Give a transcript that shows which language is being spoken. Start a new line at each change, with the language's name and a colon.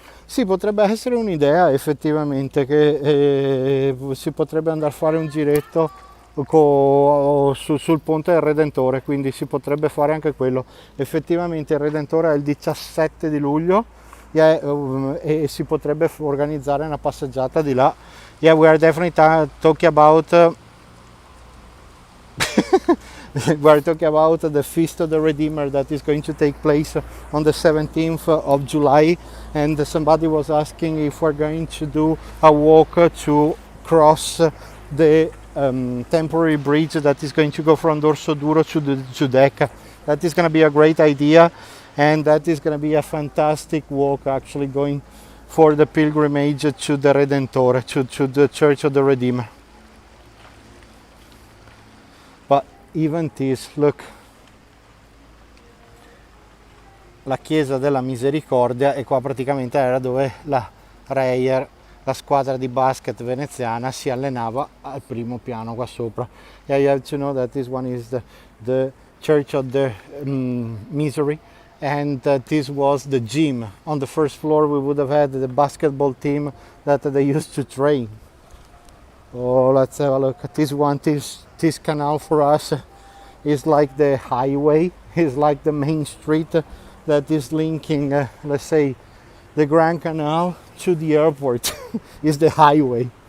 Italian: Sì, potrebbe essere un'idea effettivamente, che si potrebbe andare a fare un giretto sul ponte del Redentore, quindi si potrebbe fare anche quello. Effettivamente il Redentore è il 17 di luglio e si potrebbe organizzare una passeggiata di là.
English: Yeah, we are definitely talking about we are talking about the Feast of the Redeemer that is going to take place on the 17th of July, and somebody was asking if we're going to do a walk to cross the temporary bridge that is going to go from Dorso Duro to Giudecca. That is going to be a great idea, and that is going to be a fantastic walk, actually going for the pilgrimage to the Redentore, to the Church of the Redeemer. But even this, look,
Italian: la chiesa della Misericordia, e qua praticamente era dove la Reyer, la squadra di basket veneziana, si allenava al primo piano qua sopra.
English: Yeah, you have to know that this one is the Church of the Misery, and this was the gym. On the first floor we would have had the basketball team that they used to train. Oh, let's have a look at this one. This canal for us is like the highway, is like the main street that is linking, let's say, the Grand Canal to the airport is the highway.